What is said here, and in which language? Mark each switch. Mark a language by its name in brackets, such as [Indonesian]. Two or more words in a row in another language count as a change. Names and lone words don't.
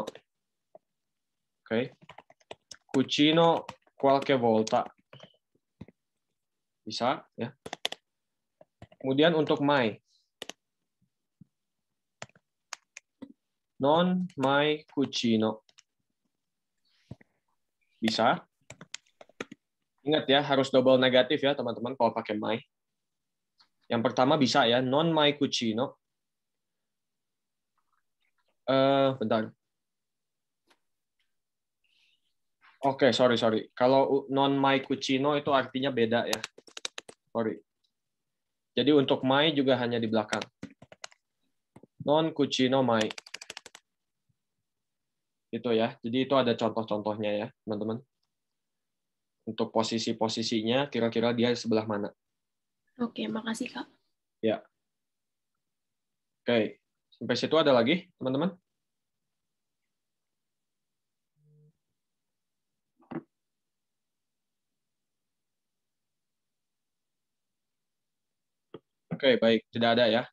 [Italian] Oke. Cucino qualche volta. [Indonesian] Bisa ya. Kemudian untuk mai. [Italian] Non mai cucino. [Indonesian] Bisa. Ingat ya, harus double negatif ya teman-teman kalau pakai mai. Yang pertama bisa ya, [Italian] non mai cucino. [Indonesian] Bentar. Oke, sorry. Kalau [Italian] non mai cucino [Indonesian] itu artinya beda ya. Sorry. Jadi untuk mai juga hanya di belakang. [Italian] Non cucino mai. [Indonesian] Itu ya. Jadi itu ada contoh-contohnya ya, teman-teman. Untuk posisi-posisinya kira-kira dia sebelah mana. Oke, makasih Kak. Ya. Oke. Sampai situ ada lagi, teman-teman? Oke, baik. Tidak ada ya.